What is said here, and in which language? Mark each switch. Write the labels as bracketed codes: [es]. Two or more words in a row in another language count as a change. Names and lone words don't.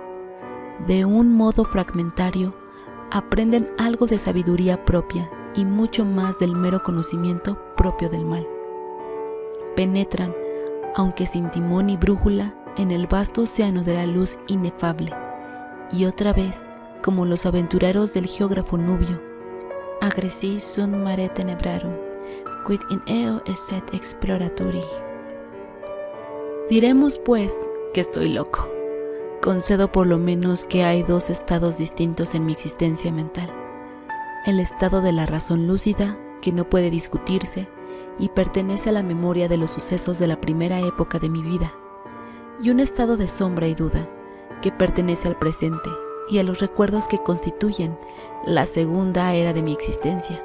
[es] De un modo fragmentario, aprenden algo de sabiduría propia y mucho más del mero conocimiento propio del mal. Penetran, aunque sin timón ni brújula, en el vasto océano de la luz inefable, y otra vez, como los aventureros del geógrafo Nubio, [la] agressi sunt mare tenebrarum, quid in eo esset exploraturi. [es] Diremos, pues, que estoy loco. Concedo por lo menos que hay dos estados distintos en mi existencia mental. El estado de la razón lúcida, que no puede discutirse y pertenece a la memoria de los sucesos de la primera época de mi vida, y un estado de sombra y duda, que pertenece al presente y a los recuerdos que constituyen la segunda era de mi existencia.